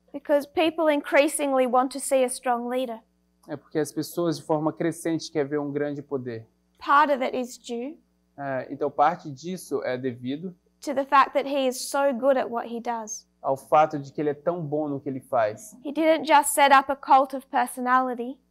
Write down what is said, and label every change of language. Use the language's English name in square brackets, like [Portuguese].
[English] because people increasingly want to see a strong leader. [Portuguese] é porque as pessoas de forma crescente querem ver um grande poder. [English] Part of it is due [Portuguese] Então parte disso é devido [English] to the fact that he is so good at what he does. [Portuguese] ao fato de que ele é tão bom no que ele faz. [English] He didn't just set up a cult of personality.